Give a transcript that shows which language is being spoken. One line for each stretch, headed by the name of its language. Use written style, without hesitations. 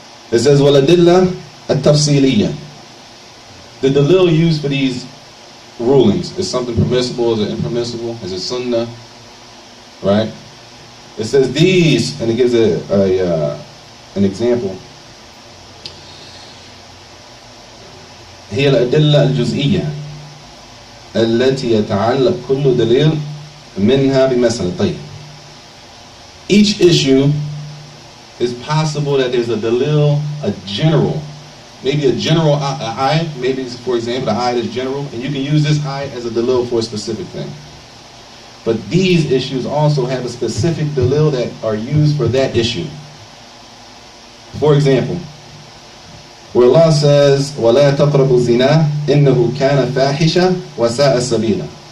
English: It says,
Arabic: waladilla at-tafsiliyah.
English: The dalil used for these rulings, is something permissible, is it impermissible, is it sunnah? Right? It says these, and it gives an example.
Arabic: هي الأدلة الجزئية التي يتعلق كل دليل منها بمسألة. طيب.
English: Each issue is possible that there's a dalil, a general, maybe a general ayah, maybe for example the ayah is general, and you can use this ayah as a dalil for a specific thing. But these issues also have a specific dalil that are used for that issue. For example, where Allah says,
Arabic: وَلَا تَقْرَبُوا الزِّنَا إِنَّهُ كَانَ فَاحِشًا وَسَاءَ سَبِيلًا.